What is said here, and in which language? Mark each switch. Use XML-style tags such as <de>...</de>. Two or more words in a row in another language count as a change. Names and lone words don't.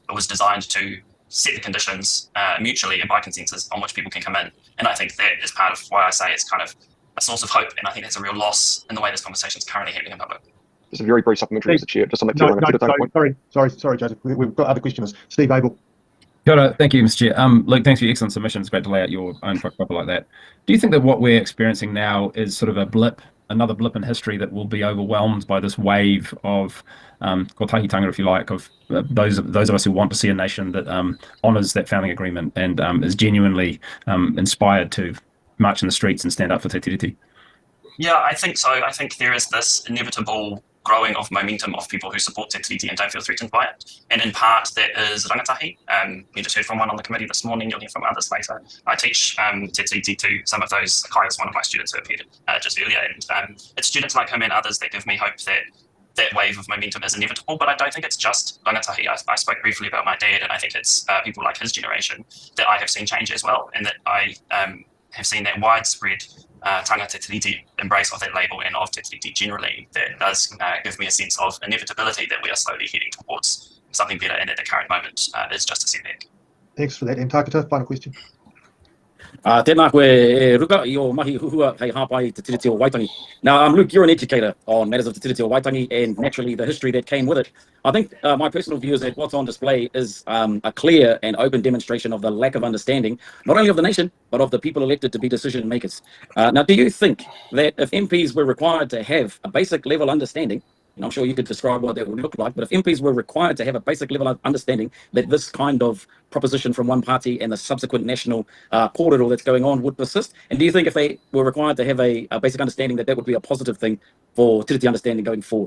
<en>It was designed to set the conditions mutually and by consensus on which people can come in. And I think that is part of why I say it's kind of a source of hope. And I think that's a real loss in the way this conversation is currently happening in public. Just a very brief supplementary, Mr. Chair, just on that Sorry, Joseph. We've got other questioners. Steve Abel.</en> <mi>Kia ora.</mi> <en>Thank you, Mr. Chair. Luke, thanks for your excellent submissions. Great to lay out your own whakapapa like that. Do you think that what we're experiencing now is sort of a blip, another blip in history that will be overwhelmed by this wave of kotahitanga, if you like, of those of us who want to see a nation that honours that founding agreement and is genuinely inspired to march in the streets and stand up for te tiriti? Yeah, I think so. I think there is this inevitable growing of momentum of people who support te tiriti and don't feel threatened by it. And in part, that is rangatahi. You just heard from one on the committee this morning, you'll hear from others later. I teach te tiriti to some of those. Kai is one of my students who appeared just earlier. And it's students like him and others that give me hope that that wave of momentum is inevitable, but I don't think it's just rangatahi. I spoke briefly about my dad, and I think it's people like his generation that I have seen change as well, and that I have seen that widespread tanga te tiriti embrace of that label and of te tiriti generally. That does give me a sense of inevitability that we are slowly heading towards something better, and at the current moment is just a setback. Thanks for that. And Takata, final question.</en> <mi>Tēnā koe e ruka I o mahi huhua hei hāpai te tiriti o Waitangi.</mi> <en>Now, Luke, you're an educator on matters of te tiriti o Waitangi and naturally the history that came with it. I think my personal view is that what's on display is a clear and open demonstration of the lack of understanding, not only of the nation, but of the people elected to be decision makers. Now, do you think that if MPs were required to have a basic level understanding, and I'm sure you could describe what that would look like, but if MPs were required to have a basic level of understanding that this kind of proposition from one party and the subsequent national corridor that's going on would persist, and do you think if they were required to have a basic understanding that that would be a positive thing for tiriti understanding going forward?</en>